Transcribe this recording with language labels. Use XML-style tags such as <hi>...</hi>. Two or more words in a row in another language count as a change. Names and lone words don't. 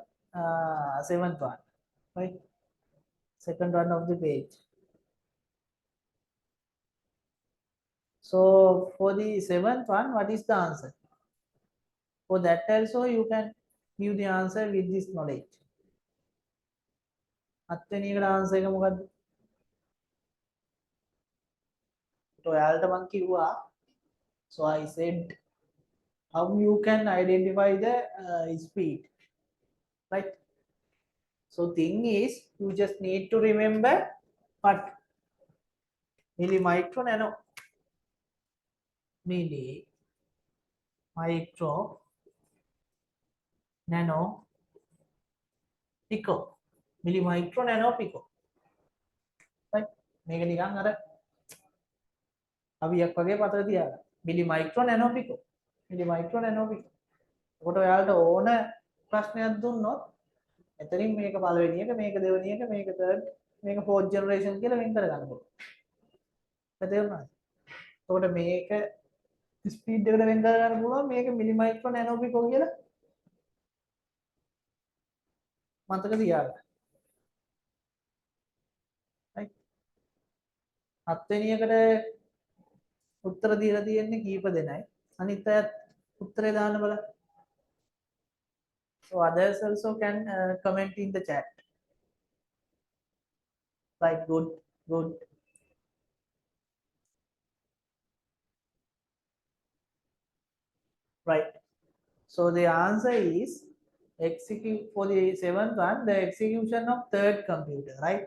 <en>Seventh one. Right. Second one of the page. So for the seventh one, what is the answer? For that also you can give the answer with this knowledge.</en> <si>හත්වෙනි answer එක මොකද්ද? ඔයාලට මම කිව්වා.</si> <en>So I said how you can identify the speed, right? So thing is you just need to remember what milli micro nano milli micro nano pico milli micro nano pico, right?</en> <si>මේක නිකන් අර අවියක් වගේ පතර තියාගන්න.</si> <en>milli micro nano pico milli micro nano pico.</en> <si>ඔකට ඔයාලට ඕන ප්‍රශ්නයක් දුන්නොත් එතනින් මේක පළවෙනි එක මේක දෙවෙනි එක මේක third මේක</si> <en>fourth generation</en> <si>කියලා වෙන් කරගන්න පුළුවන්. තේරුණාද? එතකොට මේක ස්පීඩ් එකට වෙන් කරගන්න පුළුවන් මේක</si> <en>milli micro nano pico</en> <si>කියලා මතක තියාගන්න.</si> <en>right?</en> <si>හත්වෙනි එකට උත්තර දීලා තියෙන්නේ කීප දෙනයි. අනිත් අයත් උත්තරේ දාන්න බලන්න.</si> <en>So others also can comment in the chat. Right, good. Right. So the answer is execute for the seventh one, the execution of third computer, right?</en>